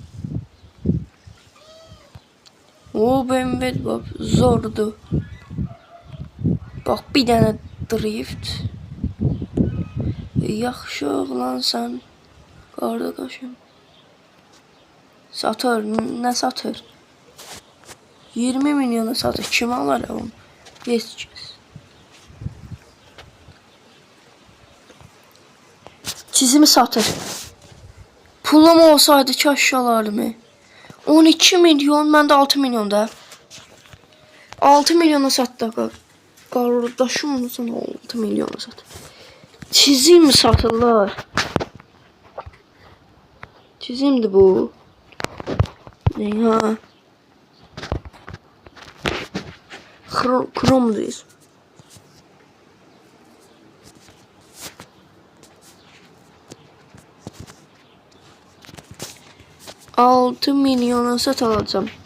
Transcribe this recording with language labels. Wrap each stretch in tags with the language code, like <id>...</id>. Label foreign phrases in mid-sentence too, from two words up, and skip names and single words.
<tr>O BMW bak zordu. Bak bir tane drift.</tr> <az>Yaxşı oğlansan. Qardaşım. Satır, nə satır? 20 milyona satır. Kim alır onu? Heç kəs. Çizimi satır. Pulum olsaydı kaş alardım. 12 milyon, mən də 6 milyonda. 6 milyona satdı. Qardaşım onu sana 6 milyona satır. Çizim satırlar. Çizimdi bu.</az> <tr>Ne ha? Kromdayız. $6 milyona sat alacağım.</tr>